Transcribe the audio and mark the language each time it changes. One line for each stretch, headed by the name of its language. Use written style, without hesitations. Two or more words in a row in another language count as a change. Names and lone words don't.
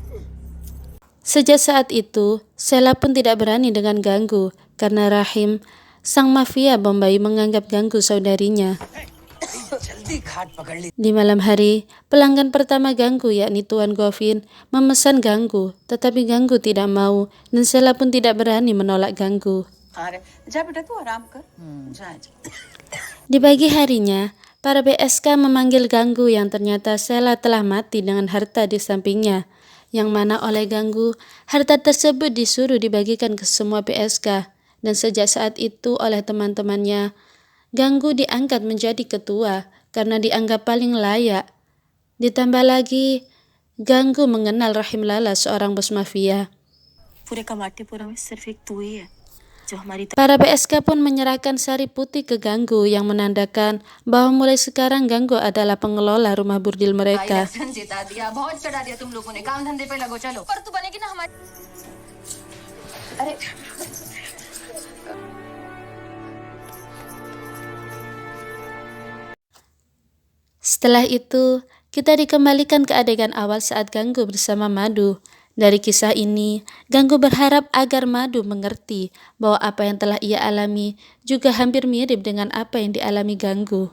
Indonesian: Sejak saat itu, Sheila pun tidak berani dengan Ganggu karena Rahim sang mafia Bombay menganggap ganggu saudarinya. Di malam hari, pelanggan pertama ganggu yakni Tuan Govin memesan ganggu, tetapi ganggu tidak mau dan Sela pun tidak berani menolak ganggu.
Hindi: जा बेटा तू आराम कर जा जा
Indonesian: Di pagi harinya, para PSK memanggil ganggu yang ternyata Sela telah mati dengan harta di sampingnya, yang mana oleh ganggu, harta tersebut disuruh dibagikan ke semua PSK, dan sejak saat itu oleh teman-temannya, ganggu diangkat menjadi ketua karena dianggap paling layak. Ditambah lagi, ganggu mengenal Rahim Lala, seorang bos mafia.
Hindi: पूरे कमाटीपुरा में सिर्फ एक तू ही है जो हमारी
Indonesian: Para PSK pun menyerahkan sari putih ke Ganggu yang menandakan bahwa mulai sekarang Ganggu adalah pengelola rumah burdil mereka.
Hindi: जिता दिया बहुत चढ़ा दिया तुम लोगों ने काम धंधे पे लगो चलो पर तू बनेगी ना हमारी अरे
Indonesian: Setelah itu, kita dikembalikan ke adegan awal saat Ganggu bersama Madu. Dari kisah ini, Ganggu berharap agar Madu mengerti bahwa apa yang telah ia alami juga hampir mirip dengan apa yang dialami Ganggu.